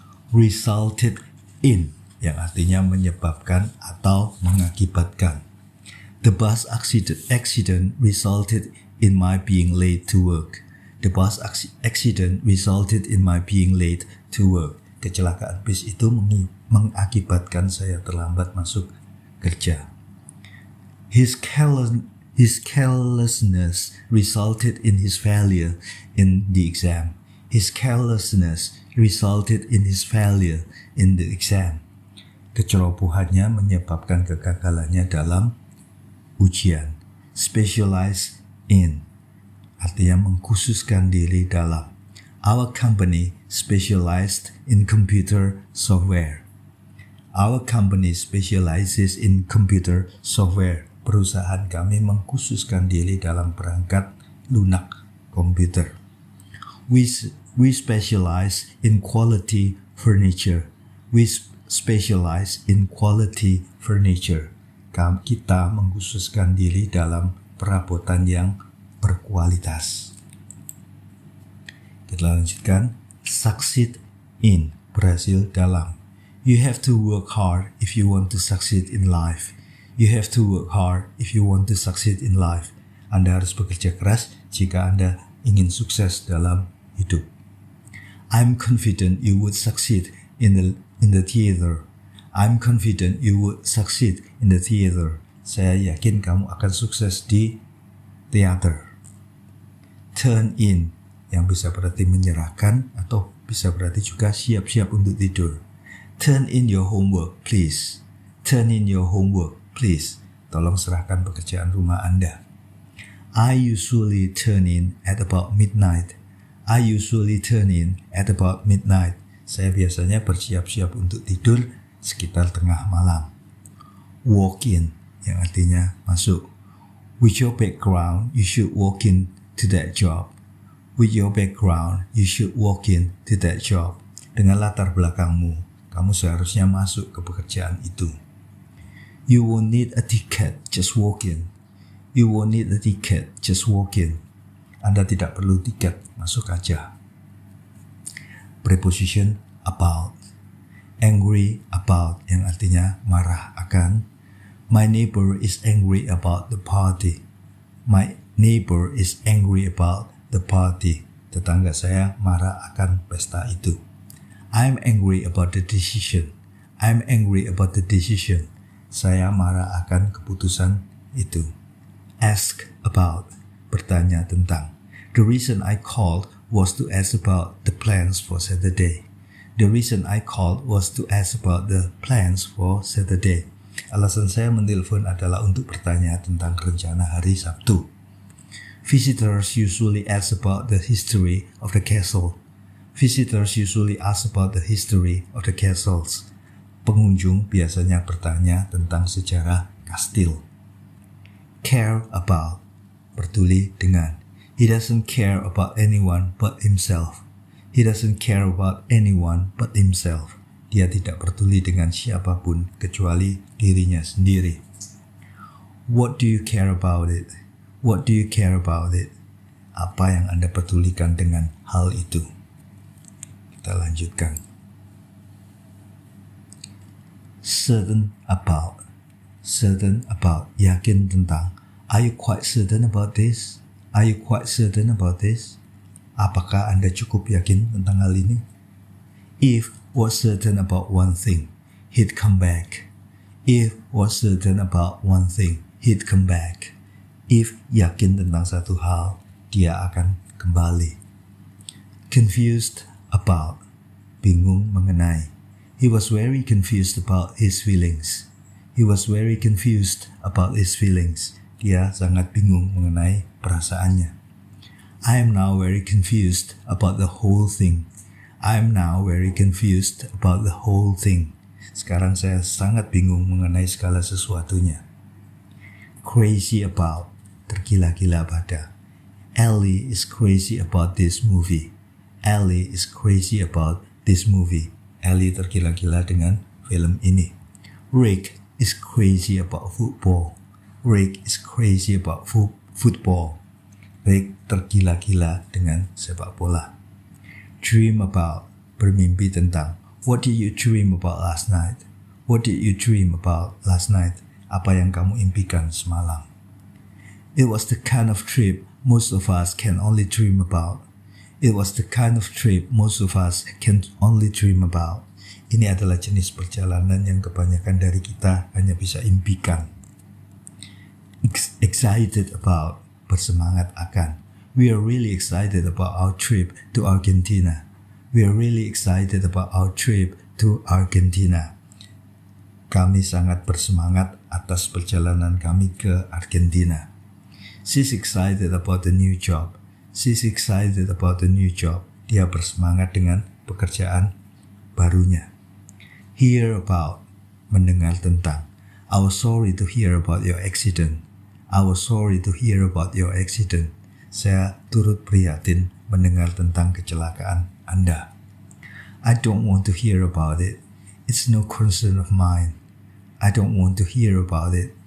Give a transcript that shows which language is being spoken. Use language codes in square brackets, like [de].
[id] Resulted in, yang artinya menyebabkan atau mengakibatkan. [en] The bus accident resulted in my being late to work. The bus accident resulted in my being late to work. [id] Kecelakaan bis itu mengakibatkan saya terlambat masuk kerja. [en] His carelessness resulted in his failure in the exam. His carelessness resulted in his failure in the exam. [id] Kecerobohannya menyebabkan kegagalannya dalam ujian. Specialize in, artinya mengkhususkan diri dalam. [en] Our company specialized in computer software. Our company specializes in computer software. [id] Perusahaan kami mengkhususkan diri dalam perangkat lunak komputer. [en] We specialize in quality furniture. We specialize in quality furniture. [id] Kita mengkhususkan diri dalam perabotan yang berkualitas. Kita lanjutkan. Succeed in, berhasil dalam. [en] You have to work hard if you want to succeed in life. You have to work hard if you want to succeed in life. [id] Anda harus bekerja keras jika Anda ingin sukses dalam hidup. [en] I'm confident you would succeed in the theater. I'm confident you would succeed in the theater. [id] Saya yakin kamu akan sukses di teater. Turn in, yang bisa berarti menyerahkan atau bisa berarti juga siap-siap untuk tidur. [en] Turn in your homework, please. Turn in your homework, please. [id] Tolong serahkan pekerjaan rumah Anda. [en] I usually turn in at about midnight. I usually turn in at about midnight. [id] Saya biasanya bersiap-siap untuk tidur sekitar tengah malam. [en] Walk in, [id] yang artinya masuk. [en] With your background, you should walk in to that job. With your background, you should walk in to that job. [id] Dengan latar belakangmu, kamu seharusnya masuk ke pekerjaan itu. [en] You won't need a ticket, just walk in. You won't need a ticket, just walk in. [id] Anda tidak perlu tiket, masuk aja. [en] Preposition about. [id] Angry about, yang artinya marah akan. [en] My neighbor is angry about the party. My neighbor is angry about the party. [id] Tetangga saya marah akan pesta itu. [en] I'm angry about the decision. I'm angry about the decision. [id] Saya marah akan keputusan itu. [en] Ask about, [id] bertanya tentang. [en] The reason I called was to ask about the plans for Saturday. The reason I called was to ask about the plans for Saturday. [id] Alasan saya menelpon adalah untuk bertanya tentang rencana hari Sabtu. [en] Visitors usually ask about the history of the castle. Visitors usually ask about the history of the castles. [id] Pengunjung biasanya bertanya tentang sejarah kastil. Care about, peduli dengan. [en] He doesn't care about anyone but himself. He doesn't care about anyone but himself. [id] Dia tidak peduli dengan siapapun kecuali dirinya sendiri. [en] What do you care about it? What do you care about it? [id] Apa yang Anda pedulikan dengan hal itu? Kita lanjutkan. [en] Certain about. Certain about, [id] yakin tentang. [en] Are you quite certain about this? Are you quite certain about this? [id] Apakah Anda cukup yakin tentang hal ini? [en] If was certain about one thing, he'd come back. If was certain about one thing, he'd come back. [id] If yakin tentang satu hal, dia akan kembali. Confused about, bingung mengenai. [en] He was very confused about his feelings. He was very confused about his feelings. [id] Dia sangat bingung mengenai perasaannya. [en] I am now very confused about the whole thing. I am now very confused about the whole thing. [id] Sekarang saya sangat bingung mengenai segala sesuatunya. Crazy about, tergila-gila pada. [en] Ellie is crazy about this movie. Ellie is crazy about this movie. [id] Ellie tergila-gila dengan film ini. [en] Rick is crazy about football. Rick is crazy about football. [id] Rick tergila-gila dengan sepak bola. Dream about, bermimpi tentang. [en] What did you dream about last night? What did you dream about last night? [id] Apa yang kamu impikan semalam? [en] It was the kind of trip most of us can only dream about. It was the kind of trip most of us can only dream about. [id] Ini adalah jenis perjalanan yang kebanyakan dari kita hanya bisa impikan. Excited about, bersemangat akan. [en] We are really excited about our trip to Argentina. We are really excited about our trip to Argentina. [id] Kami sangat bersemangat atas perjalanan kami ke Argentina. [en] She's excited about the new job. She's excited about the new job. [id] Dia bersemangat dengan pekerjaan barunya. Hear about, mendengar tentang. [en] I was sorry to hear about your accident. I was sorry to hear about your accident. [id] Saya turut prihatin mendengar tentang kecelakaan Anda. [en] I don't want to hear about it. It's no concern of mine. I don't want to hear about it.